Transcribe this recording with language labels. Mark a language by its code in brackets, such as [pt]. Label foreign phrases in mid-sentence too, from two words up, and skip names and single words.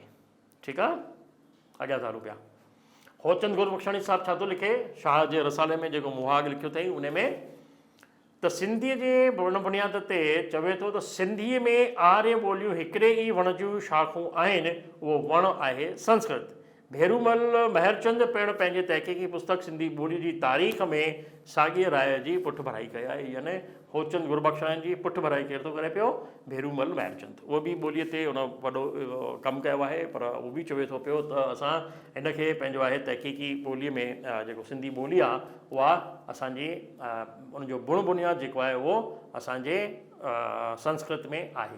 [sd] ठीकु आहे, अॻियां था हलूं पिया। होचंद गुरबख्शाणी साहिबु छा थो लिखे शाह जे रसाले में, जेको मुहाग लिखियो अथई उन में, त सिंधीअ जे बुनियाद ते चवे थो त सिंधीअ में आर्य ॿोलियूं हिकिड़े ई वण जूं शाख़ूं आहिनि, उहो वण आहे संस्कृत। भेरूमल महरचंद पिणु पंहिंजे तहक़ीक़ी पुस्तक सिंधी ॿोली जी तारीख़ में साॻीअ राय जी पुठ भराई कई आहे। यानी होचंद गुरबख्शाणी जी पुठ भराई केरु थो करे पियो? भेरूमल महरचंद। उहो बि ॿोलीअ ते उन वॾो कमु कयो आहे, पर उहो बि चवे थो पियो त असां हिनखे पंहिंजो आहे तहक़ीक़ी ॿोलीअ में जेको सिंधी ॿोली आहे उहा असांजी उनजो बुण बुनियाद जेको आहे उहो असांजे संस्कृत में आहे।